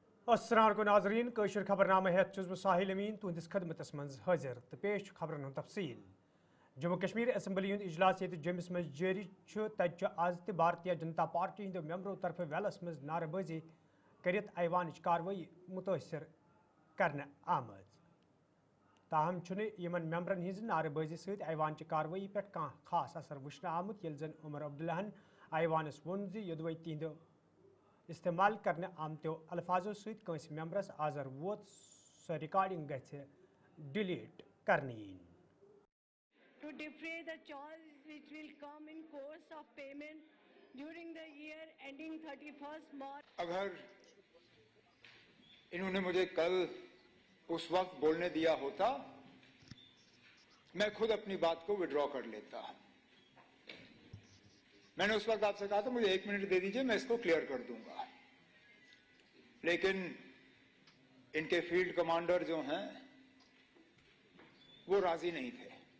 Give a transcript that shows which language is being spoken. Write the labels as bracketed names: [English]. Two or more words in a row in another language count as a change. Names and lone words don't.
[Arabic] السلام علیکم [Kashmiri] ناظرین کشر خبرنامہ ہیت چھس بہ ساحل امین تہندس خدمتس مز حاضر تو پیش خبرن ہند تفصیل جموں کشمیر اسمبلی ہند اجلاس یت جمس مز جاری تت آز تہ بھارتیہ جنتا پارٹی ہند ممبرو طرف ویلس مز نعرہ بازی کرت ایوانچ کاروٲیی متاثر کرنے آمد تاہم یمن ممبرن ہز نعرہ بازی ست ایوانچ کاروٲیی پہ کانٛہہ خاص اثر وچھنہ آمت یل زن عمر عبداللہن ایوانس وون زِ تہند استعمال کرنے آمتو الفاظو ست کنس ممبرس آزر ووت سو ریکارڈنگ گژھِ ڈیلیٹ کرنہ ین [English] to defray the charge which will come in course of payment during the year ending 31st March. [Urdu] اگر انہوں نے مجھے کل اس وقت بولنے دیا ہوتا میں خود اپنی بات کو وڈرا کر لیتا. میں نے اس وقت آپ سے کہا تھا مجھے 1 منٹ دے دیجئے میں اس کو کلیئر کر دوں گا, لیکن ان کے [English] field commander [Urdu] جو ہیں وہ راضی نہیں تھے.